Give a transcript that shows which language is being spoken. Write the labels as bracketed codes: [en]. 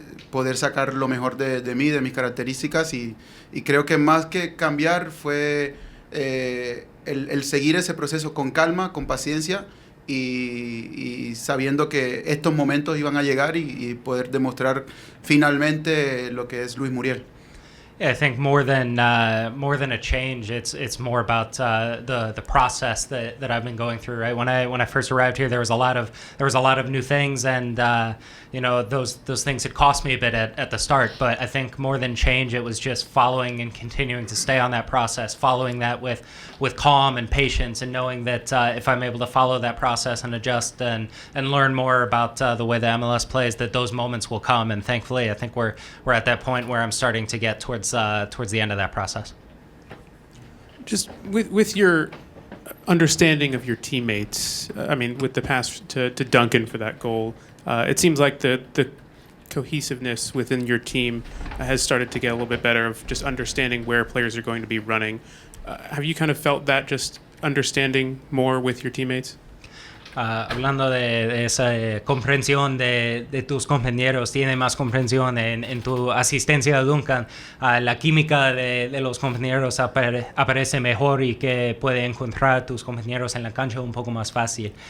[es] poder sacar lo mejor de mí, de mis características y creo que más que cambiar fue el seguir ese proceso con calma, con paciencia y sabiendo que estos momentos iban a llegar y poder demostrar finalmente lo que es Luis Muriel. [en] Yeah, I think more than a change, it's more about the process that I've been going through. Right, when I first arrived here, there was a lot of new things, and those things had cost me a bit at the start. But I think more than change, it was just following and continuing to stay on that process, following that with calm and patience, and knowing that if I'm able to follow that process and adjust and learn more about the way the MLS plays, that those moments will come. And thankfully, I think we're at that point where I'm starting to get towards the end of that process. Just with your understanding of your teammates, I mean, with the pass to Duncan for that goal, it seems like the cohesiveness within your team has started to get a little bit better of just understanding where players are going to be running. Have you kind of felt that just understanding more with your teammates? [es] Hablando de esa comprensión de tus compañeros, tiene más comprensión en tu asistencia a Duncan. La química de los compañeros aparece mejor y que puede encontrar tus compañeros en la cancha un poco más fácil.